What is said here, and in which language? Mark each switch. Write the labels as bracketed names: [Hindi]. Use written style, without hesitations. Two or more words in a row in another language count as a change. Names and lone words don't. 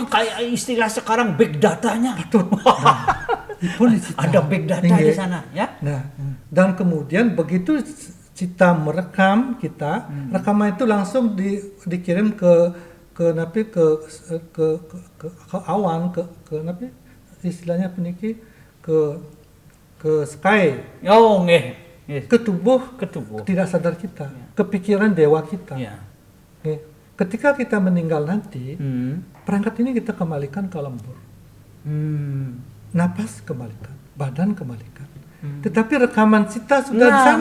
[Indonesian] kayak istilah sekarang [English] big datanya. [Indonesian] Betul. Nah, itu di Cita. Ada [English] big data [Indonesian] Iya. di sana, ya. Nah, dan kemudian begitu Cita merekam kita, rekaman itu langsung dikirim ke awan, ke napi istilahnya peniki ke sky, Oh, nggih. ke tubuh Ketubuh. tidak sadar kita, ke pikiran dewa kita. Ya. Oke. Ketika kita meninggal nanti, Hmm. perangkat ini kita kembalikan ke alam bor. Napas kembalikan, badan kembalikan. Tetapi rekaman Cita sudah di sana.